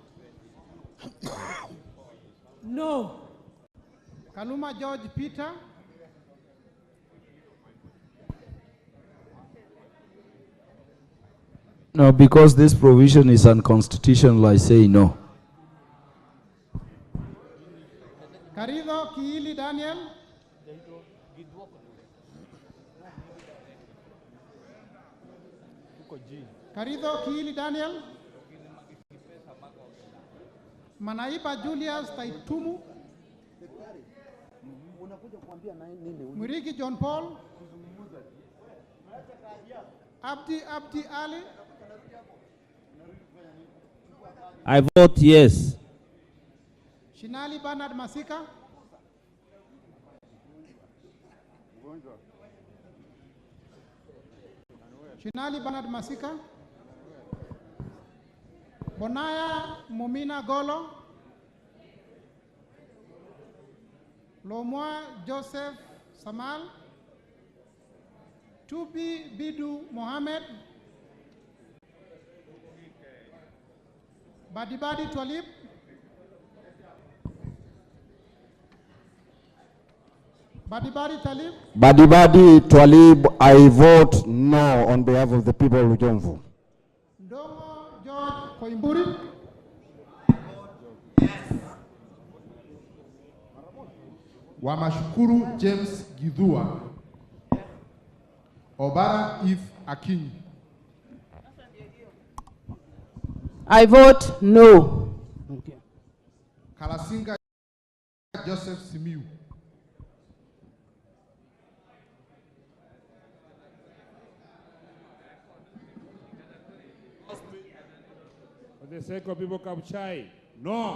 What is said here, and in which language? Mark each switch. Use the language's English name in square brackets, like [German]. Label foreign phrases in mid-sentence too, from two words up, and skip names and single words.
[English] No. Kaluma George Peter. No, because this provision is unconstitutional, I say no. Karido Kiili Daniel. Karido Kiili Daniel. Manaiba Julius Taitumu. Muriki John Paul. Abdi Ali. I vote yes. Shinali Bernard Masika. Shinali Bernard Masika. Bonaya Mumina Golo. Lomwa Joseph Samal. Tubi Bidu Mohammed. Badibadi Twalib. Badibadi Talib. Badibadi Twalib, I vote no on behalf of the people of Jomvu. Ndongo George Koimburi. Wamashukuru James Gidhua. Obara Eve Akinyi. I vote no. Okay. Kalasinga Joseph Simiu. For the sake of people Kabuchai, no.